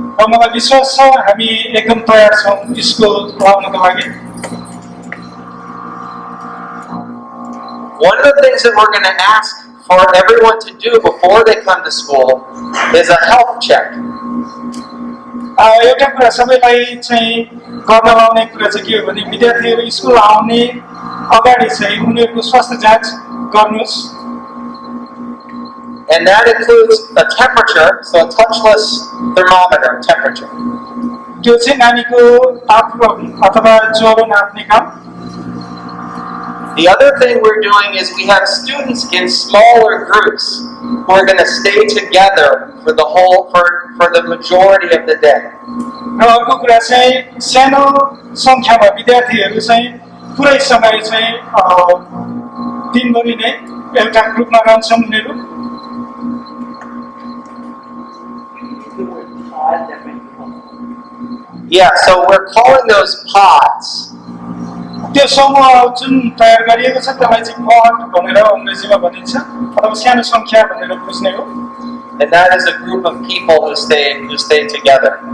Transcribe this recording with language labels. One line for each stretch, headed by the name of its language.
Nepali: मलाई विश्वास छ हामी एकदम तयार छौं स्कुल आउनको लागि
English: One of the things that we're going to ask for everyone to do before they come to school is a health check.
Nepali: एउटा कुरा सबैलाई चाहिँ गर्न लाउने कुरा चाहिँ के हो भने विद्यार्थीहरू स्कुल आउने अगाडि चाहिँ उनीहरूको स्वास्थ्य जाँच गर्नुस्
English: And that includes a temperature, so a touchless thermometer temperature.
Nepali: त्यो चाहिँ नानीको तापक्रम अथवा ज्वरो नाप्ने काम
English: The other thing we're doing is we have students in smaller groups who are going to stay together for the majority of the day.
Nepali: र अर्को कुरा चाहिँ सानो संख्यामा विद्यार्थीहरू चाहिँ पुरै समय चाहिँ दिनभरि नै एउटा ग्रुपमा रहन्छन् उनीहरू
English: Yeah, so we're calling those pods.
Nepali: त्यो समूह जुन तयार गरिएको छ त्यसलाई चाहिँ पद भनेर अंग्रेजीमा भनिन्छ अथवा सानो संख्या भनेर बुझ्ने हो
English: And that is a group of people who stay together.